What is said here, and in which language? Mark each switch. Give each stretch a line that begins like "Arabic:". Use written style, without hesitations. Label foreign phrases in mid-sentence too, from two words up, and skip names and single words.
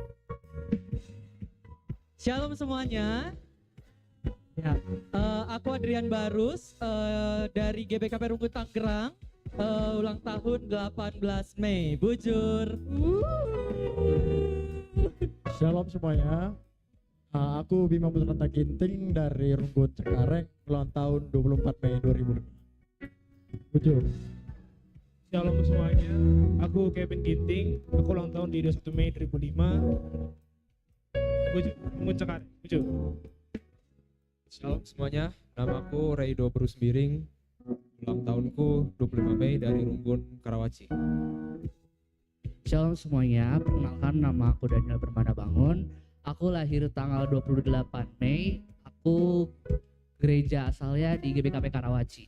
Indonesian: Shalom semuanya. Ya, aku Adrian Barus dari GBKP Rungkun Tangerang, ulang tahun 18 Mei. Bujur. Shalom semuanya. Aku Bima Putra Ginting dari Rungkun Cengkareng, ulang tahun 24 Mei 2005. Bujur. Shalom semuanya, aku Kevin Ginting, aku ulang tahun di 21 Mei 2005. Bujur, Rungkun Cengkareng. Bujur. Shalom semuanya, namaku Reido Brusbiring, ulang tahunku 25 Mei dari Runggun Karawaci. Shalom semuanya, perkenalkan nama aku Daniel Permana Bangun. Aku lahir tanggal 28 Mei, aku gereja asalnya di GBKP Karawaci.